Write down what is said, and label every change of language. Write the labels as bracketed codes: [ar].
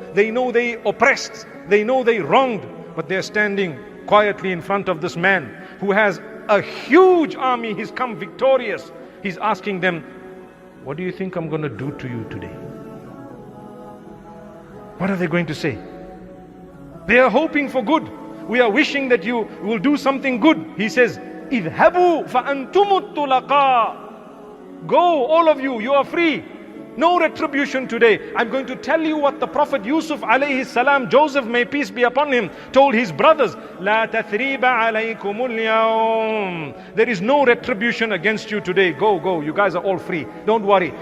[en] They know they oppressed. They know they wronged. But they're standing quietly in front of this man who has a huge army. He's come victorious. He's asking them, what do you think I'm going to do to you today? What are they going to say? They are hoping for good. We are wishing that you will do something good. He says, [ar] اذهبوا فأنتم الطلقاء. [en] Go, all of you, you are free. No retribution today. I'm going to tell you what the Prophet Yusuf alayhi salam, Joseph, may peace be upon him, told his brothers. [ar] لا تثريب عليكم اليوم. [en] There is no retribution against you today. Go, go. You guys are all free. Don't worry.